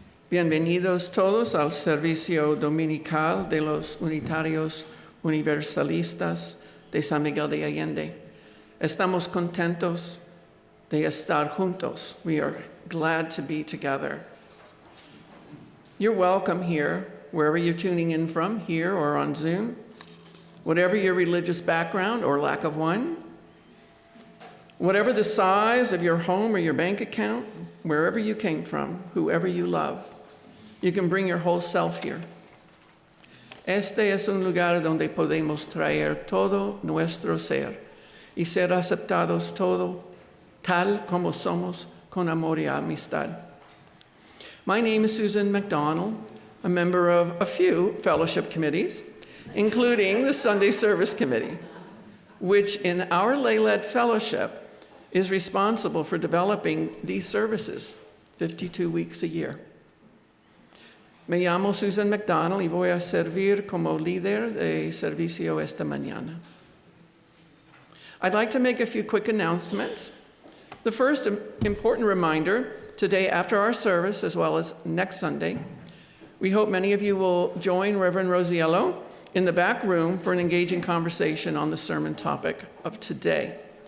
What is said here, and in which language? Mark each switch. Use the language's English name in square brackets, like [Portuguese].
[Spanish] Bienvenidos todos al servicio dominical de los Unitarios Universalistas de San Miguel de Allende. Estamos contentos de estar juntos. [English] We are glad to be together. You're welcome here, wherever you're tuning in from, here or on Zoom, whatever your religious background or lack of one, whatever the size of your home or your bank account, wherever you came from, whoever you love, you can bring your whole self here. [Spanish] Este es un lugar donde podemos traer todo nuestro ser y ser aceptados todo tal como somos con amor y amistad. [English] My name is Susan MacDonnell, a member of a few fellowship committees, including the Sunday Service Committee, which in our lay-led fellowship is responsible for developing these services 52 weeks a year. [Spanish] Me llamo Susan MacDonnell y voy a servir como líder de servicio esta mañana. [English] I'd like to make a few quick announcements. The first important reminder, today after our service, as well as next Sunday, we hope many of you will join Reverend Rosiello in the back room for an engaging conversation on the sermon topic of today.